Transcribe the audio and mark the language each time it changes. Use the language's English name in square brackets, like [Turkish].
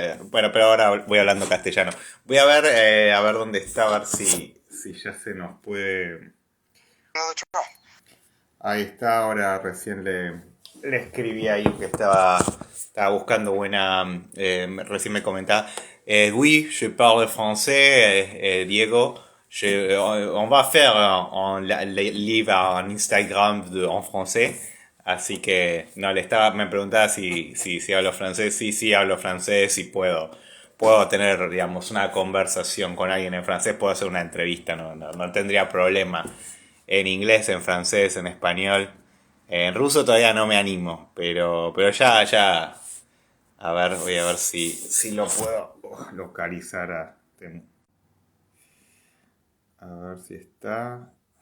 [Spanish] Bueno, pero ahora voy hablando castellano. Voy a ver dónde está, a ver si ya se nos puede... Ahí está, ahora recién le escribí ahí que estaba buscando buena. Recién me comentaba. [French] Oui, je parle français, Diego. On va faire live en Instagram en français. [Spanish] Así que, no, me preguntaba si hablo francés. Sí, sí, hablo francés y puedo tener, digamos, una conversación con alguien en francés. Puedo hacer una entrevista, no tendría problema en inglés, en francés, en español. En ruso todavía no me animo, pero ya, a ver, voy a ver si lo puedo localizar a ver si está.